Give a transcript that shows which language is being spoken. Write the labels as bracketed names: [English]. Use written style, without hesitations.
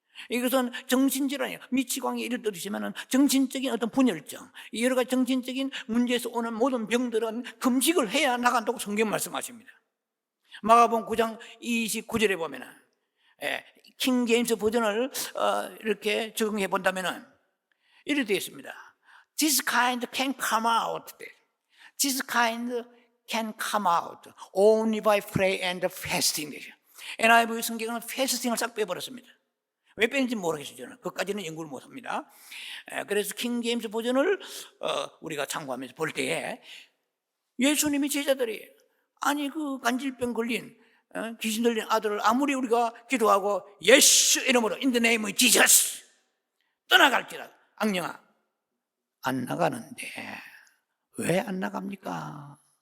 [Korean] 이것은 정신질환이에요. 미치광이 이를 뜻이지만 정신적인 어떤 분열증, 여러 가지 정신적인 문제에서 오는 모든 병들은 금식을 해야 나간다고 성경 말씀하십니다. 마가복음 9장 29절에 보면은 킹 제임스 버전을 이렇게 적용해 본다면은 이렇게 되어 있습니다. [English] This kind can come out. This kind can come out only by prayer and fasting. [Korean] NIV 성경은 패스팅을 싹 빼버렸습니다. 왜 빼는지 모르겠어요. 저는 그것까지는 연구를 못합니다. 그래서 킹 제임스 버전을 우리가 참고하면서 볼 때에 예수님이 제자들이 아니 그 간질병 걸린 귀신 들린 아들을 아무리 우리가 기도하고 예수 이름으로 [English] in the name of Jesus [Korean] 떠나갈지라 악령아 안 나가는데 왜 안 나갑니까?